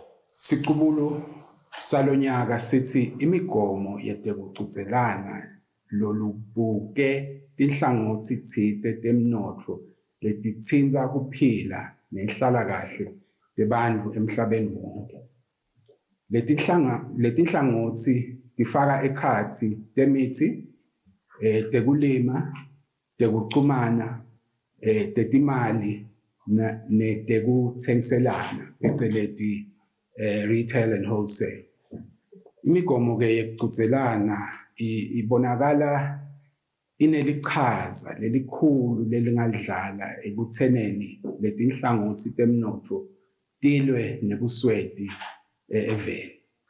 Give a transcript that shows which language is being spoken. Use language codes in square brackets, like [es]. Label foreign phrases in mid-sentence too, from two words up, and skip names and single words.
[ss] Siqubulo salonyaka sithi imigomo yetekuchudzelana lolubuke tinhlangothi tsite temnotfo letitsinza kuphila nenhlalakahle tebantfu emhlabeni wonke. Letinhlangothi tifaka ekhatsi temitsi, tekulima, tekuchumana, tetimali netekutsengiselana pheceleti [en] retail and wholesale. [ss] Imigomo ke yekuchudzelana ibonakala inelichaza lelikhulu lelingadlala ekutheneni letinhlangothi temnotfo tilwe nebusweti eveni.